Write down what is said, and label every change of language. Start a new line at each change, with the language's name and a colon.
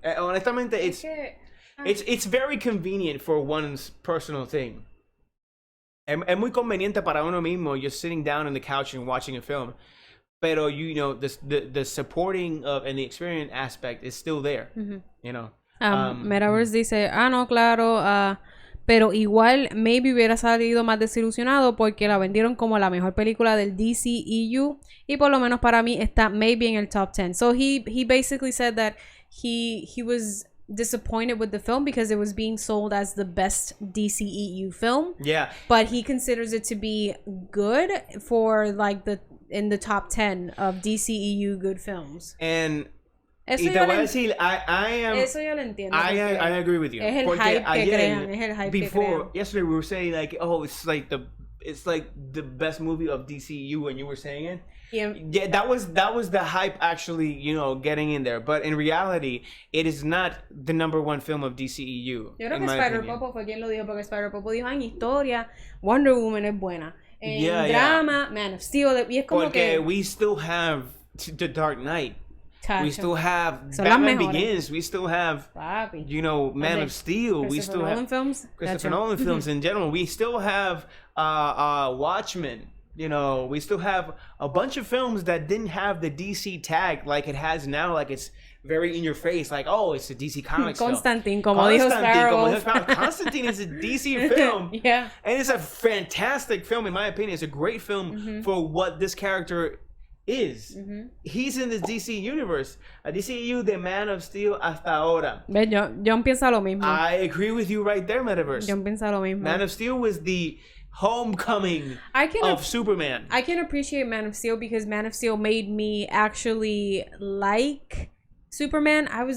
Spanish: Honestamente,
English: it's very convenient for one's personal thing.
Spanish: Es muy conveniente para uno mismo
English: just sitting down on the couch and watching a film.
Spanish: Pero
English: you know, the supporting of and the experience aspect is still there. You know.
Spanish: Metaverse dice, no, claro, pero igual
English: maybe
Spanish: hubiera salido más desilusionado porque la vendieron como la mejor película del DCEU y por lo menos para mí está maybe en el top 10.
English: So he basically said that he was disappointed with the film because it was being sold as the best DCEU film. Yeah. But he considers it to be good for like in the top 10 of DCEU good films. And
Spanish: eso y te voy a decir, eso yo lo entiendo.
English: I agree with you.
Spanish: Es el hype que crean, es el hype
English: before,
Spanish: que crean.
English: Yesterday we were saying like, oh, it's like the best movie of DCU, and you were saying it. Yeah, that was the hype actually, you know, getting in there. But in reality, it is not the number one film of DCEU.
Spanish: Yo creo que Spider-Popo fue quien lo dijo, porque Spider-Popo dijo, en historia, Wonder Woman es buena. En drama, Man of Steel, y es como porque que...
English: we still have The Dark Knight.
Spanish: Chacho.
English: We still have Batman Begins. We still have, you know, Man of Steel. We still have Christopher Nolan films in general. We still have Watchmen. You know, we still have a bunch of films that didn't have the DC tag like it has now. Like it's very in your face. Like, oh, it's a DC Comics Constantine, film.
Spanish: Como dijo Sparrow.
English: Constantine is a DC film. Yeah. And it's a fantastic film, in my opinion. It's a great film for what this character is. He's in the DC universe.
Spanish: A DCU de Man of Steel hasta ahora. John piensa lo mismo.
English: I agree with you right there, Metaverse.
Spanish: John piensa lo mismo.
English: Man of Steel was the homecoming of Superman. I can appreciate Man of Steel because Man of Steel made me actually like Superman.